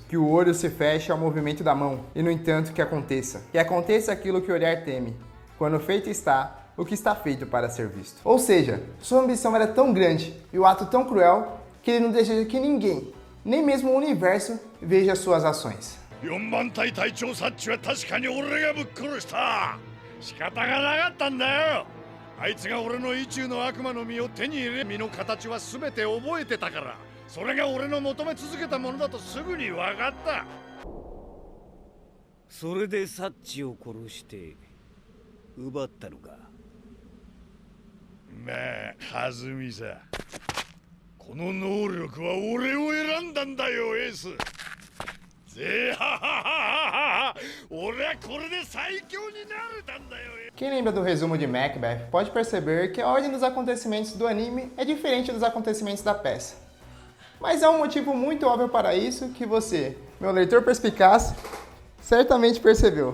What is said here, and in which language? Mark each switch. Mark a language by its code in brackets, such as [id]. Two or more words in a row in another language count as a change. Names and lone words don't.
[pt] Que o olho se feche ao movimento da mão, e no entanto que aconteça. Que aconteça aquilo que o olhar teme. Quando feito está, o que está feito para ser visto. Ou seja, sua ambição era tão grande e o ato tão cruel que ele não deseja que ninguém, nem mesmo o universo, veja suas ações. [ja] 4 番隊隊長サッチは確かに俺がぶっ殺した。仕方がなかったんだよ。あいつが俺の意中の悪魔の実を手に入れ、実の形は全て覚えてたから、それが俺の求め続けたものだとすぐに分かった。それでサッチを殺して奪ったのか。まあ弾みさ。この能力は俺を選んだんだよ、エース。 [pt] Quem lembra do resumo de Macbeth pode perceber que a ordem dos acontecimentos do anime é diferente dos acontecimentos da peça. Mas há um motivo muito óbvio para isso que você, meu leitor perspicaz, certamente percebeu.